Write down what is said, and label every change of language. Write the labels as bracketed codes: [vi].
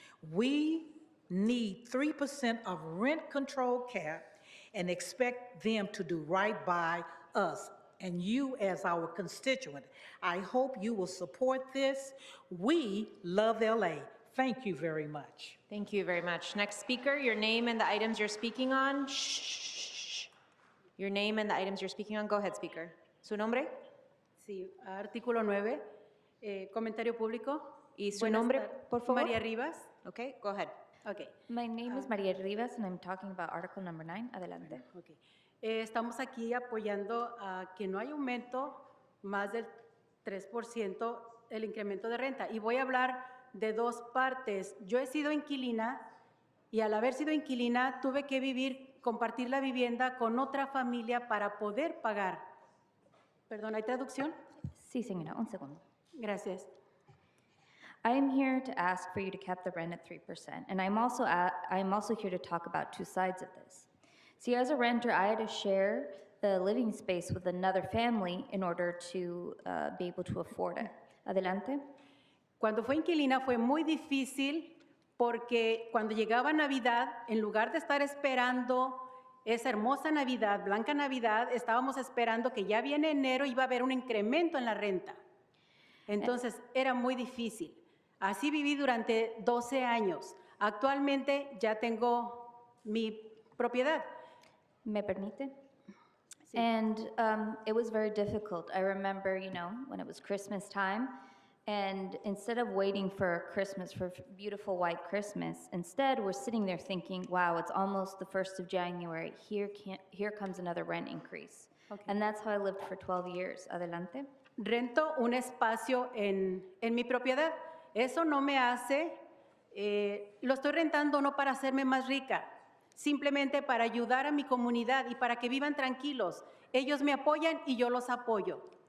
[en] We need 3% of rent control cap and expect them to do right by us and you as our constituent. I hope you will support this. We love LA. Thank you very much. Thank you very much. Next speaker, your name and the items you're speaking on. Shh. Your name and the items you're speaking on. Go ahead, speaker. [es] ¿Su nombre? Sí, artículo 9, comentario público. ¿Y su Buenas nombre, tar- por favor? María Rivas. [en] Okay, go ahead. Okay. My name is Maria Rivas, and I'm talking about Article number 9. [es] Adelante. [en] Okay. [es] Estamos aquí apoyando a que no haya aumento más del 3% el incremento de renta. Y voy a hablar de dos partes. Yo he sido inquilina y al haber sido inquilina tuve que compartir la vivienda con otra familia para poder pagar. Perdón, ¿hay traducción? Sí, señora, un segundo. Gracias. [en] I am here to ask for you to cap the rent at 3%, and I'm also here to talk about two sides of this. See, as a renter, I had to share the living space with another family in order to be able to afford it. [es] Adelante. Cuando fue inquilina fue muy difícil porque cuando llegaba Navidad, en lugar de estar esperando esa hermosa Navidad, blanca Navidad, estábamos esperando que ya viene enero y iba a haber un incremento en la renta. Entonces, era muy difícil. Así viví durante 12 años. Actualmente ya tengo mi propiedad. ¿Me permite? Sí. [en] And it was very difficult. I remember, when it was Christmas time, and instead of waiting for Christmas, for beautiful white Christmas, instead we're sitting there thinking, wow, it's almost the 1st of January. Here comes another rent increase. Okay. And that's how I lived for 12 years. [es] Adelante. Rento un espacio en mi propiedad. Eso no me hace, lo estoy rentando no para hacerme más rica, simplemente para ayudar a mi comunidad y para que vivan tranquilos. Ellos me apoyan y yo los apoyo.